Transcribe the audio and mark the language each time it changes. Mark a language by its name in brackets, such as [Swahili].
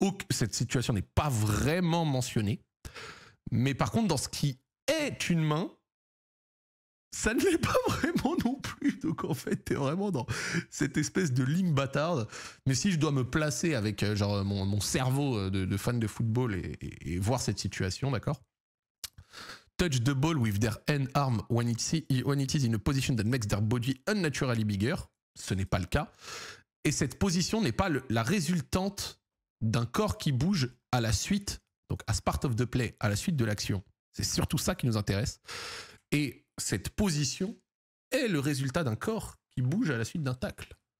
[French] Cette situation n'est pas vraiment mentionnée. Mais par contre, dans ce qui est une main, ça ne l'est pas vraiment non plus. Donc en fait, t'es vraiment dans cette espèce de ligne bâtarde. Mais si je dois me placer avec genre mon cerveau de fan de football et voir cette situation, d'accord? [English] Touch the ball with their hand arm when it is in a position that makes their body unnaturally bigger. [French] Ce n'est pas le cas. Et cette position n'est pas la résultante d'un corps qui bouge à la suite, donc [English] as part of the play, [French] à la suite de l'action. C'est surtout ça qui nous intéresse. Et cette position est le résultat d'un corps qui bouge à la suite d'un tacle.